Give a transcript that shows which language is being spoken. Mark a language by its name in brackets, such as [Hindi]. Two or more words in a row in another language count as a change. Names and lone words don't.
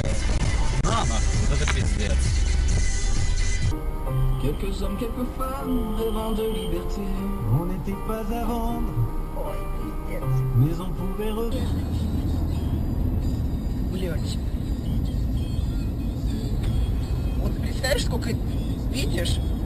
[Russian] На, нахуй, это пиздец. [French] Quelques hommes, quelques femmes rêvant de liberté. On n'était pas à vendre, mais on pouvait regarder. [Russian] Блядь. Вот представляешь, сколько видишь?